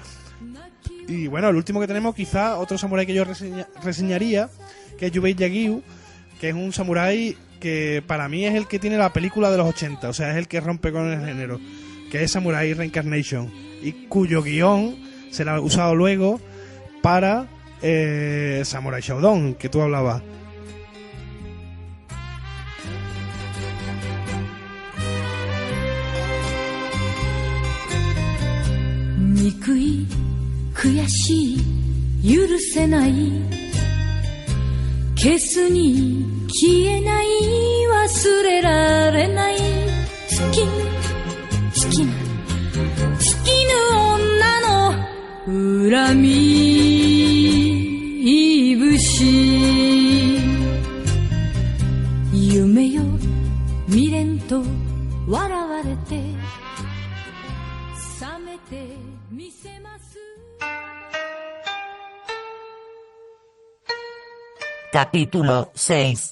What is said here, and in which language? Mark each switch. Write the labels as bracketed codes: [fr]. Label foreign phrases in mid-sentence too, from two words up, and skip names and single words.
[es] Y bueno, el último que tenemos, quizá otro samurái que yo reseñaría, que es Yubei Yagiu, que es un samurái que para mí es el que tiene la película de los 80, o sea, es el que rompe con el género, que es Samurai Reincarnation, y cuyo guión se lo ha usado luego para Samurai Shodown, que tú hablabas. [ja] 憎い、悔しい、許せない、消すに消えない、忘れられない、尽きな尽きぬ女の恨みいぶし、夢よ未練と笑われて、覚めて見せます. [es] Capítulo 6.